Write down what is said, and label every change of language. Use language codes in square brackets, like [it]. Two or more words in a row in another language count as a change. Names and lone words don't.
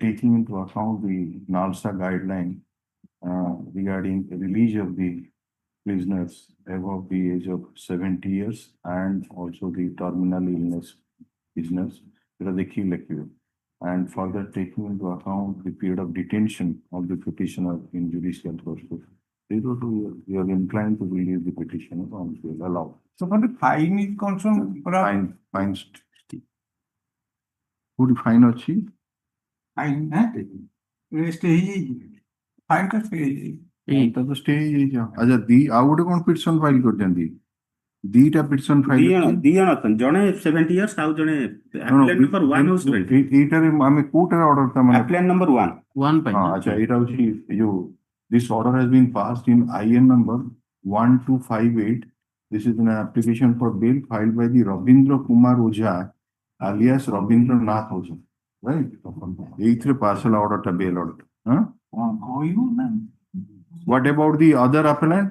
[en] taking into account the NALSA guideline regarding the release of the prisoners above the age of 70 years and also the terminal illness prisoners, and further taking into account the period of detention of the petitioner in judicial process. You are inclined to release the petitioner on bail allowed. So for the fine is concerned, Fine, fine. Would fine achieve? fine, stay, fine का stay. [or] ଏଇଟା ତ ଷ୍ଟେ ହେଇଯାଇଛି। ଆଚ୍ଛା ଆଉ ଗୋଟେ କଣ [en] petition file [or] କରିଛନ୍ତି? ଦିଟା [en] petition file [or] ଦି ଜଣ ଅଛନ୍ତି, ଜଣେ [en] 70 years [or] ଆଉ ଜଣେ [en] appellant number 1 [or] ହଉଛି 20। ଏଇଟାରେ ଆମେ କୋଉଟାରେ ଅର୍ଡର ତା ମାନେ [en] appellant number 1 ପାଇଁ। [or] ଆଚ୍ଛା ଏଇଟା ହଉଛି ଏ ଯୋଉ [en] this order has been passed in IN number 1258. This is an application for bail filed by the Rabindra Kumar Ojha alias Rabindra Nath Ojha, right? [or] ଏଇଥିରେ [en] parcel order [or] ଟା [en] bail order, [or] huh? [en] What about the other appellant?